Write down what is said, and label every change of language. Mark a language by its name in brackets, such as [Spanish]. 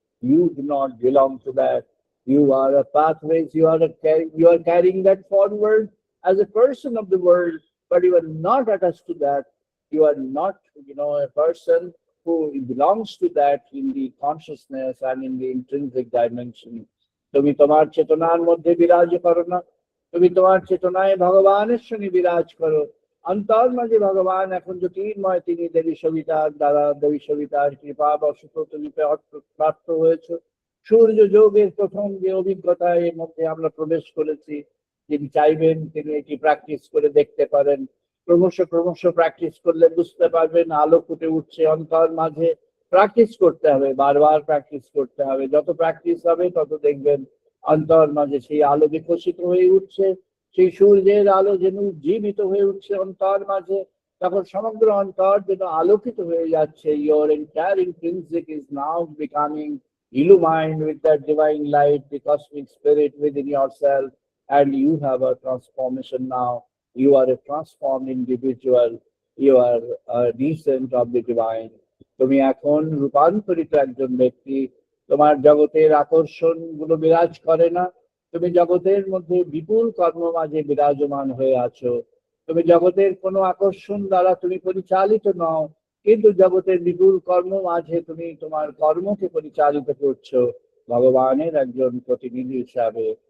[English] You do not belong to that. You are a pathways, you are carrying that forward as a person of the world, but you are not attached to that. You are not, a person who belongs to that in the consciousness and in the intrinsic dimension. [Bangla] তুমি তোমার চেতনার মধ্যে বিরাজ করো না, তুমি তোমার চেতনায় ভগবানের সঙ্গে বিরাজ করো। অন্তর মাঝে ভগবান এখন জ্যোতির্ময়, তিনি দেবী সবিতার দ্বারা, দেবী সবিতার কৃপা বশত তুমি প্রাপ্ত হয়েছে। সূর্য যোগের প্রথম যে অভিজ্ঞতায় এর মধ্যে আমরা প্রবেশ করেছি, যিনি চাইবেন তিনি এটি প্র্যাকটিস করে দেখতে পারেন। ক্রমশ প্র্যাকটিস করলে বুঝতে পারবেন আলো ফুটে উঠছে অন্তর মাঝে। প্র্যাকটিস করতে হবে, বারবার প্র্যাকটিস করতে হবে। যত প্র্যাকটিস হবে তত দেখবেন অন্তর মাঝে সেই আলো বিকশিত হয়ে উঠছে, সেই সূর্যের আলো যেন জীবিত হয়ে উঠছে অন্তর মাঝে। তখন সমগ্র অন্তর যেন আলোকিত হয়ে যাচ্ছে। [English] Your entire intrinsic is now becoming illumined with that divine light, the cosmic spirit within yourself, and you have a transformation now. You are a transformed individual. you are a descent of the divine. [Bangla] তুমি এখন রূপান্তরিত একজন ব্যক্তি। তোমার জগতের আকর্ষণ গুলো বিরাজ করে না। তুমি জগতের মধ্যে বিপুল কর্ম মাঝে বিরাজমান হয়ে আছো। তুমি জগতের কোনো আকর্ষণ দ্বারা তুমি পরিচালিত নও, কিন্তু জগতের বিপুল কর্ম মাঝে তুমি তোমার কর্মকে পরিচালিত করছো ভগবানের একজন প্রতিনিধি হিসাবে।